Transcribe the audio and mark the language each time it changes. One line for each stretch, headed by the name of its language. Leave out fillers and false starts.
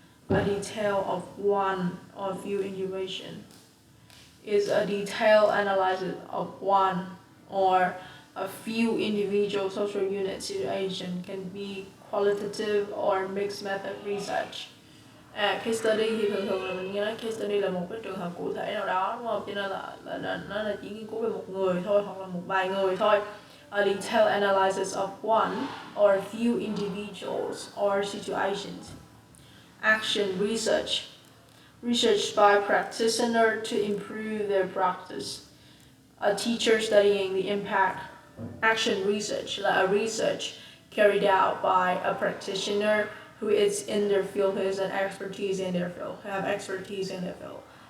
English: A detail of one or few individuals is a detailed analysis of one or a few individual social unit situation, can be qualitative or mixed method research.
Vietnamese: Case study thì thường là mình nghe nói case study là một cái trường hợp cụ thể nào đó, đúng không? Cho nên là nó là chỉ nghiên cứu về một người thôi hoặc là một vài người thôi.
English: a detailed analysis of one or few individuals or situations. Action research. Research by practitioner to improve their practice. A teacher studying the impact. Action research là a research carried out by a practitioner who is in their field, who has an expertise in their field, who have expertise in their field.